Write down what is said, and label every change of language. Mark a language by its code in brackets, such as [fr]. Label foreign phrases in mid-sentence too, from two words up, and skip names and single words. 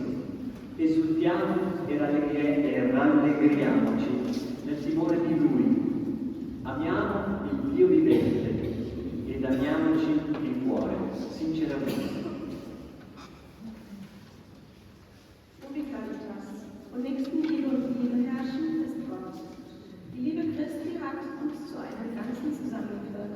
[it] Esultiamo e rallegriamoci nel timore di Lui. Amiamo il Dio vivente ed amiamoci il cuore, sinceramente. [la] Ubi Caritas [de] und Nächstenliebe und Liebe herrschen, ist Gott. Die Liebe Christi hat uns zu einem Ganzen zusammengeführt.